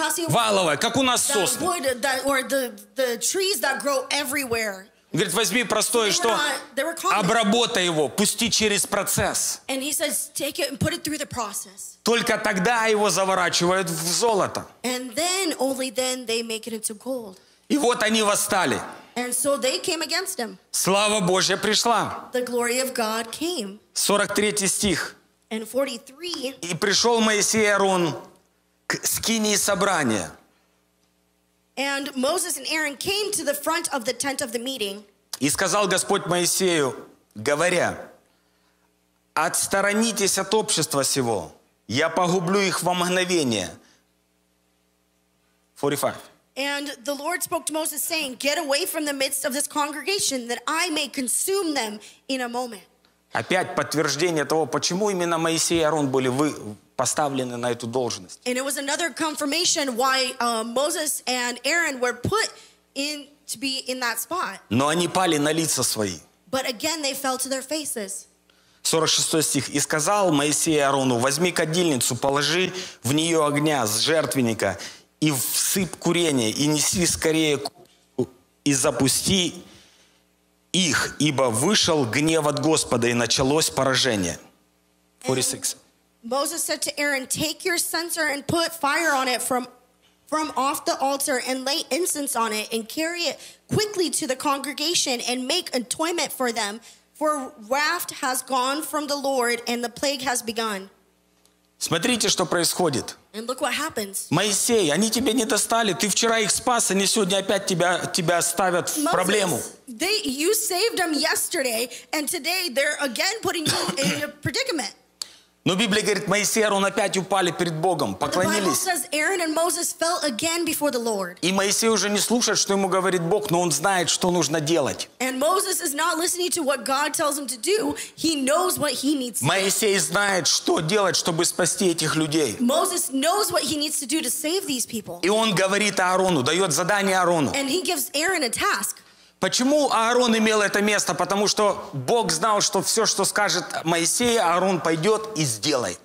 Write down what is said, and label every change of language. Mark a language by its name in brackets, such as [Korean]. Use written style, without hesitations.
[Russian] Валовое, как у нас сосны. [English] Wood, that, the trees that grow everywhere. [Russian] Говорит, возьми простое, что обработай его, пусти через процесс. [English] And he says, take it and put it through the process. [Russian] Только тогда его заворачивают в золото. [English] And then, only then they make it into gold. [Russian] И вот они восстали. [English] And so they came against him. [Russian] Слава Божья пришла. [English] The glory of God came. [Russian] 43 стих. [English] And 43. [Russian] И пришел Моисей и Аарон к скинии собрания. [English] And Moses and Aaron came to the front of the tent of the meeting. [Russian] И сказал Господь Моисею, говоря, отсторонитесь от общества сего, я погублю их во мгновение. [English] 45. And the Lord spoke to Moses, saying, get away from the midst of this congregation, that I may consume them in a moment. [Russian] Опять подтверждение того, почему именно Моисей и Аарон были поставлены на эту должность. [English] And it was another confirmation why Moses and Aaron were put in to be in that spot. [Russian] Но они пали на лица свои. [English] But again, they fell to their faces. [Russian] 46 стих. И сказал Моисей Аарону, возьми кадильницу, положи в нее огня с жертвенника и всыпь курение, и неси скорее и запусти их, ибо вышел гнев от Господа, и началось поражение. [English] 46. And Moses said to Aaron, take your censer and put fire on it from off the altar and lay incense on it and carry it quickly to the congregation and make atonement for them, for wrath has gone from the Lord and the plague has begun. [Russian] Смотрите, что происходит. [English] And look what happens. [Russian] Моисей, они тебя не достали. Ты вчера их спас, они сегодня опять тебя ставят в проблему. [English] You saved them yesterday, and today they're again putting you in a predicament. [Russian] Но Библия говорит, Моисей и Аарон опять упали перед Богом, поклонились. [English] Says, Aaron and Moses fell again before the Lord. [Russian] И Моисей уже не слушает, что ему говорит Бог, но он знает, что нужно делать. [English] And Moses is not listening to what God tells him to do. He knows what he needs to do. [Russian] Моисей знает, что делать, чтобы спасти этих людей. [English] Moses knows what he needs to do to save these people. [Russian] И он говорит Аарону, дает задание Аарону. [English] And he gives Aaron a task. [Russian] Почему Аарон имел это место? Потому что Бог знал, что все, что скажет Моисей, Аарон пойдет и сделает.